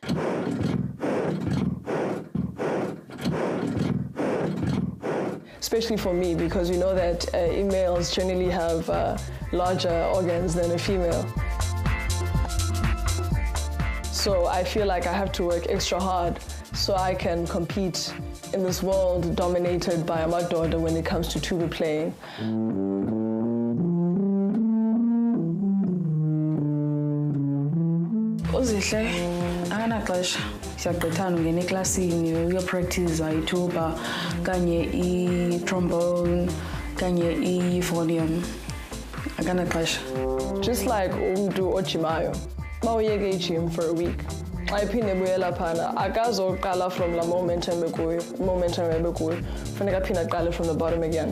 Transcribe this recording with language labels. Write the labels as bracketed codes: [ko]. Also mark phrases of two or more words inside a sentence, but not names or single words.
[en] Especially for me, because we know that males generally have larger organs than a female. So I feel like I have to work extra hard so I can compete in this world dominated by amadoda when it comes to tuba playing. [xh] Zihle akanaxesha siyagqithana ungena eklasini uyopractice ituba kanye i-trombone kanye i-euphonium akanaxesha. [en] Just like [xh] umntu ojimayo mawuyeke ijim [en] for a week [xh] xa iphinde buyela phana akazoqala from la moment ebekuyo funeka aphinde aqale [en] from the bottom again.